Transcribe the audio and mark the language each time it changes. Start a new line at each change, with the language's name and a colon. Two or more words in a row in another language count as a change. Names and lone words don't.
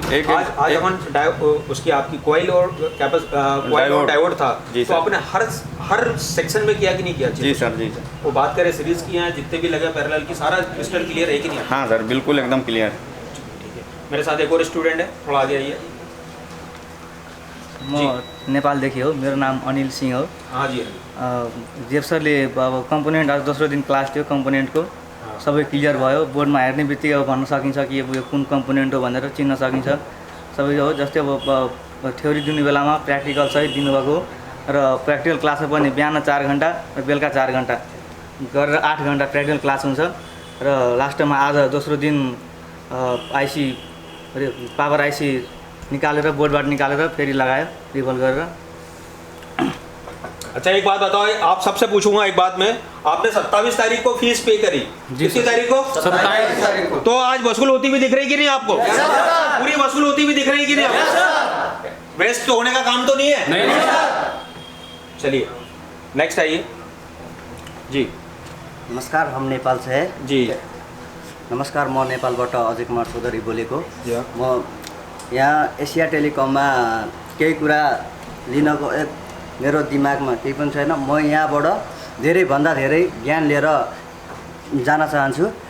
Hindi: आज अपन उसकी आपकी कॉइल और डायोड था, तो आपने हर सेक्शन में किया कि नहीं किया? जी सर, जी सर। वो बात करें सीरीज की हैं जितने भी लगे पैरेलल की, सारा
English: crystal clear
Hindi: है कि नहीं? हाँ सर बिल्कुल एकदम क्लियर है। ठीक है। मेरे साथ एक और स्टूडेंट है, थोड़ा आगे आइए।
Nepali: म नेपालदेखि हो, मेरो नाम अनिल सिंह हो।
Hindi: हाँ जी।
Nepali: जेफ सरले अब कम्पोनेन्ट आज दोस्रो दिन क्लास थियो, कम्पोनेन्टको सबै क्लियर भयो। बोर्डमा हेर्ने बित्तिकै अब भन्न सकिन्छ कि यो कुन कम्पोनेन्ट हो भनेर चिन्न सकिन्छ सबै हो। जस्तै अब थ्योरी दिने बेलामा प्र्याक्टिकल सहित दिनुभएको, र प्र्याक्टिकल क्लासमा पनि बिहान 4 घन्टा र बेलुका 4 घन्टा गरेर 8 घन्टा
English: practical class
Nepali: हुन्छ। र लास्टमा आज दोस्रो दिन
English: IC power IC
Nepali: निकालेर बोर्डबाट निकालेर फेरि लगायो रिभल्भ गरेर।
Hindi: अच्छा एक बात बताओ, आप सबसे पूछूंगा एक बात में, आपने 27 तारीख को
English: fees pay
Hindi: करी, कितनी तारीख को? 27 तारीख को। तो आज वसूल होती हुई दिख रही कि नहीं आपको? पूरी वसूल होती हुई दिख रही कि नहीं आपको? वेस्ट तो होने का काम तो नहीं है? नहीं। चलिए नेक्स्ट आइए जी। नमस्कार, हम नेपाल से है जी।
Nepali: नमस्कार, म नेपालबाट अजय कुमार चौधरी बोलेको। म यहाँ एसिया टेलिकममा केही कुरा लिनको मेरो दिमागमा केही पनि छैन। म यहाँबाट धेरैभन्दा धेरै ज्ञान लिएर जान चाहन्छु।